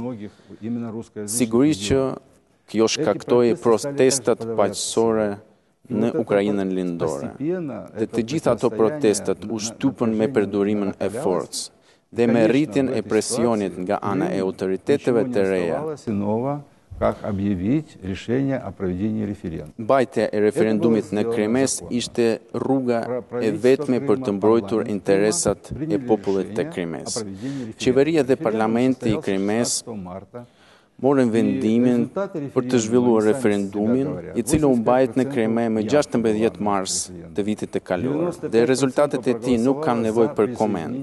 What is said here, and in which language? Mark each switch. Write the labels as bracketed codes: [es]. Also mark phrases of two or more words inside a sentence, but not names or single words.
[sq] Sigurisht që kjo shkaktoi protestat paqësore në Ukrainën lindore. Dhe të gjitha ato protestat u shtypën me përdorimin e forcës. dhe me rritjen e presionit nga ana e autoriteteve të reja. [ru] Как объявить решение о проведении референдума. [sq] Mbajtja e referendumit në Krimes ishte rruga e vetme për të mbrojtur interesat e popullit të Krimes. Qeveria dhe parlamenti i Krimes morën vendimin për të zhvilluar referendumin, i cili u mbajt në Krime më 16 mars të vitit të kaluar, dhe rezultatet e tij nuk kanë nevojë për koment.